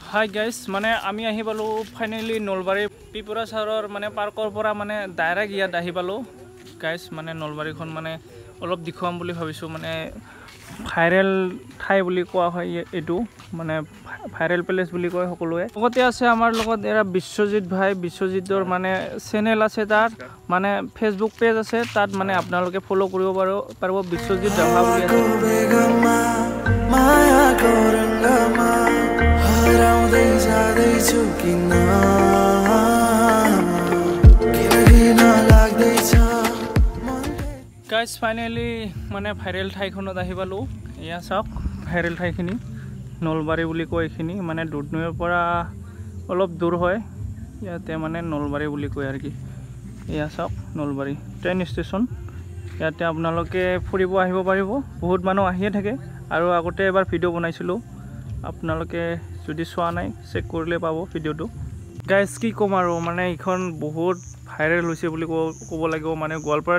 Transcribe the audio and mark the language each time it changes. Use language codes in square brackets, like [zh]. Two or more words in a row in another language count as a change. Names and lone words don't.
[as] হাই গাইছ মানে আমি আহি পালো ফাইনেলি নলবাৰী পিপুৰা চহৰ মানে পাৰ্কৰ পৰা মানে ডাইৰেক্ট ইয়াত আহি পালো গাইছ মানে নলবাৰীখন মানে অলপ দেখুৱাম বুলি ভাবিছো মানে ভাইৰেল ঠাই বুলি कोৱা হয় এটু মানে [en] viral place [as] बुली কয় সকলোৱে লগতে আছে আমাৰ লগত এৰা বিশ্বজিৎ ভাই বিশ্বজিতৰ মানে চেনেল আছে তার মানে [en] Facebook page [as] আছে তাত মানে আপোনালোকে ফলো কৰিব পাৰিব বিশ্বজিৎ ৰাভা বুলি আছে গাইছ ফাইনেলি মানে ভাইৰেল ঠাইখনত আহি পালো ইয়া চাওক ভাইৰেল ঠাইখিনি নলবাৰী বুলি কয় এখিনি মানে দুধনৈৰ পৰা অলপ দূৰ হয় ইয়াতে মানে নলবাৰী বুলি কয় আৰু কি ইয়া চাওক নলবাৰী [en] train station [as] ইয়াতে আপোনালোকে ফুৰিব আহিব পাৰিব বহুত মানুহ আহিয়ে থাকে আৰু আগতে এবাৰ ভিডিও বনাইছিলো আপোনালোকে যদি চোৱা নাই চেক কৰিলে পাব ভিডিওটো গাইস কি কম আৰু মানে ইখন বহুত ভাইৰেল হৈছে বুলি ক'ব লাগিব মানে গোৱালপাৰা